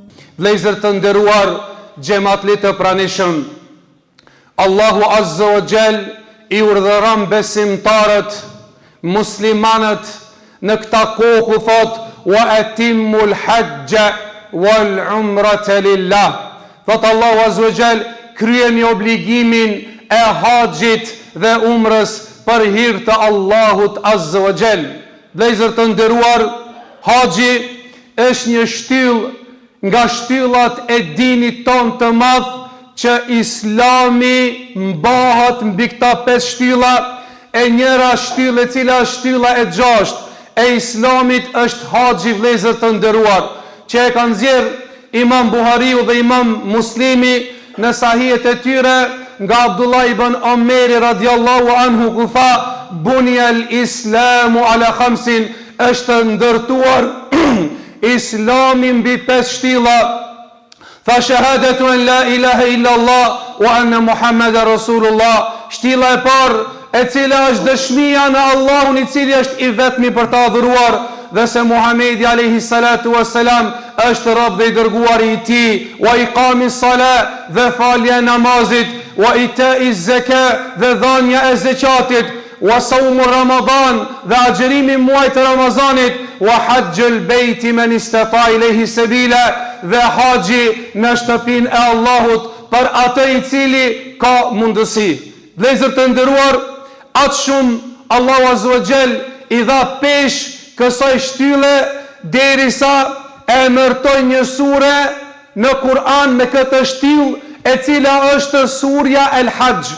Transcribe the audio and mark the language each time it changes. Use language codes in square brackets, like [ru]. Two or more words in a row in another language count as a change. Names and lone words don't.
[sq] Vlezër të nderuar, xhamatli të pranishëm, [ar] الله عز وجل [sq] I urdhëron besimtarët, muslimanët në këta kohë thot [ar] وأتموا الحج والعمرة لله. [sq] Thot [ar] الله عز وجل, [sq] kryeni obligimin e haxhit dhe umrës për hir të Allahut [ar] عز وجل. [sq] Vlezër të nderuar, haxhi është një shtyllë nga shtyllat e dinit ton të madh që Islami mbahet mbi këta 5 shtylla, e njëra shtyllë e cila është shtylla e 6 e Islamit është haxhi, vlezër të nderuar, që e kanë nxjerr Imam Buhariu dhe Imam Muslimi në sahihet e tyre nga Abdullah ibn Omeri [ar] رضي الله عنه [sq] ku tha [ar] بني الإسلام على خمس, [sq] është ndërtuar Islami mbi 5 shtylla. [ar] Tha شهادة أن لا إله إلا الله وأن محمدا رسول الله, [sq] shtylla e parë e cila është dëshmia në Allahun I cili është I vetmi për ta adhuruar dhe se Muhamedi [ar] عليه الصلاة والسلام [sq] është rob dhe I dërguari I Tij, [ar] وإقام الصلاة [sq] dhe falja e namazit, [ar] وإيتاء الزكاة [sq] dhe dhënia e zakatit, [ar] وصوم رمضان [sq] dhe agjerimi muajit të Ramazanit, [ar] وحج البيت من استطاع إليه سبيلا [sq] dhe haxhi në shtëpinë e Allahut për atë I cili ka mundësi. Vlezër të nderuar, atë shumë [ar] الله عز وجل [sq] I dha pesh kësaj shtylle derisa e emërtoi një sure në Kur'an me këtë shtyllë e cila është surja El-Hajj.